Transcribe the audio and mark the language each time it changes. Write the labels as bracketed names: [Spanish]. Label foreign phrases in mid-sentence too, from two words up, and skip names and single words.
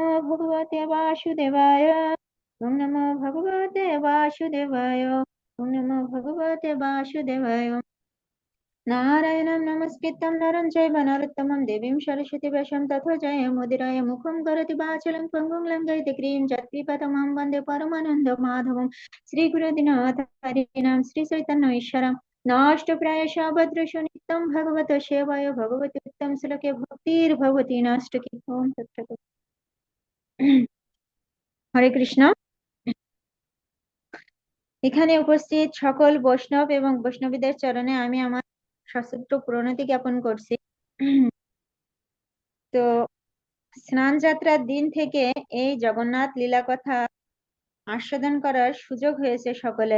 [Sanskrit] भगवते वासुदेवाय ओम नमो भगवते वासुदेवाय ओम नमो भगवते वासुदेवाय नारायणं नमस्कृतं नरं चैव नरोत्तमं देवीं सरस्वतीं व्यासं ततो जयमुदीरये मुखं करोति वाचालं पङ्गुं लङ्घयति क्रीं यत्कृपातमं वन्दे परमानन्दमाधवं श्रीगुरुदीनाथ हरिणां श्रीचैतन्येश्वरं नाष्टप्रायशः भद्रेषु नित्यं भगवत सेवाय भगवति उत्तम श्लोके भक्तिर्भवति नाष्टकी ओम तत्सत्। হরে কৃষ্ণ। [Bangla] এখানে উপস্থিত সকল বৈষ্ণব এবং বৈষ্ণবীদের চরণে আমি আমার সশ্রদ্ধ প্রণতি জ্ঞাপন করছি। তো স্নান যাত্রার দিন থেকে এই জগন্নাথ লীলা কথা আস্বাদন করার সুযোগ হয়েছে সকলের।